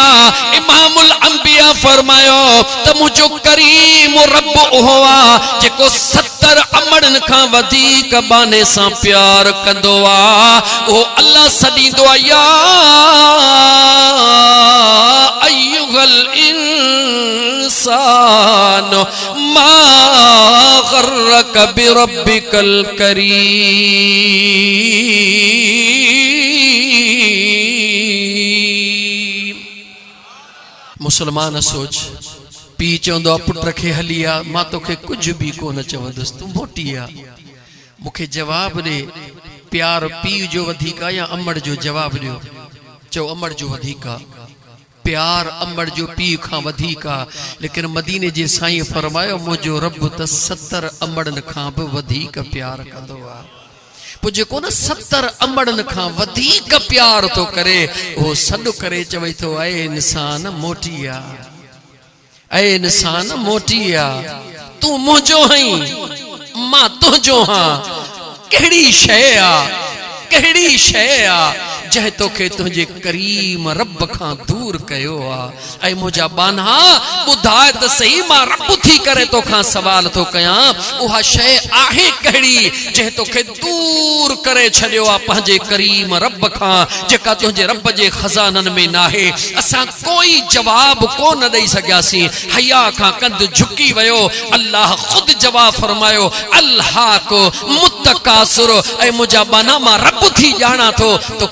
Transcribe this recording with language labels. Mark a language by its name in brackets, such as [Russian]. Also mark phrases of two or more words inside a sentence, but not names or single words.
[Sindhi] इमामुल अंबिया फरमायो त मुझो करीम रब उहो आ जेको 70 अमड़न खां वधीक बाने सां प्यार कंदो आ ओ अल्लाह सदींदो आ [Arabic] يا أيها الإنسان ما غرك بربك الكريم. [Sindhi] मुसलमान सोच पी चवंदो आहे पुट खे हली आ मां तोखे कुछ भी कोन चवंदुसि तू मोटी आ मूंखे जवाब ॾे प्यार पीउ जो वधीक या अमड़ जो जवाब ॾियो चओ अमड़ जो वधीक प्यार अमड़ जो पीउ खां वधीक लेकिन मदीने जे साईं फरमायो मुंहिंजो रब त 70 अमड़न खां बि वधीक प्यार कंदो आ पोइ जेको न 70 अमड़न खां वधीक प्यार थो करे उहो सॾु करे चवे थो ऐ इंसान मोटी आ ऐ इंसान मोटी आ तू मुंहिंजो आहीं मां तुंहिंजो हां कहिड़ी शइ आ कहिड़ी शइ आ जंहिं तोखे तुंहिंजे करीम रब खां दूर कयो आ ऐं मुंहिंजा बाना ॿुधाए त सही मां रब थी करे तोखां सवाल थो कयां उहा शइ आहे कहिड़ी जंहिं तोखे दूर करे छॾियो आहे पंहिंजे करीम रब खां जेका तुंहिंजे रब जे खज़ाननि में नाहे असां कोई जवाब कोन ॾेई सघियासीं हया खां कंध झुकी वियो अल्लाह ख़ुदि जवाब फरमायो अल्लाह को मुतकासुर ऐं मुंहिंजा बाना मां रब थी ॼाणा थो तोखे